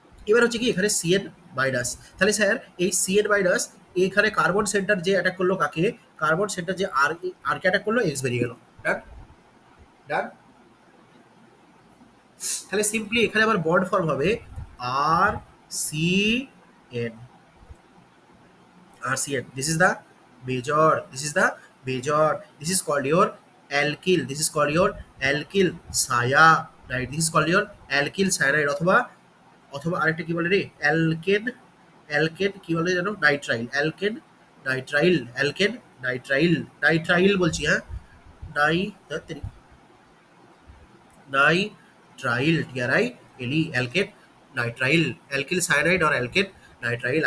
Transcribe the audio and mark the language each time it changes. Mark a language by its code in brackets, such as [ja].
[bn] এবার হচ্ছে কি এখানে সিএন মাইনাস, তাহলে স্যার এই সিএন মাইনাস এখানে কার্বন সেন্টার যে অ্যাটাক করলো কাকে, কার্বন সেন্টার যে আর কে অ্যাটাক করলো, এক্স বেরিয়ে গেল। [en] Done, done. [bn] তাহলে সিম্পলি এখানে আমার বন্ড ফর্ম হবে আর C N, RCN. [en] This is the major. This is the major. This is called your alkyl. This is called your alkyl cyanide. This is called your alkyl cyanide [bn] অথবা অথবা আরেকটা কি বলে রে, alkane, alkane কি বলে জানো, nitrile, alkane nitrile, alkane nitrile, nitrile বলছি হ্যাঁ, নাই nitrile, TRI এলই, alkane nitrile, alkyl cyanide আর অ্যালকেন নাইট্রাইল।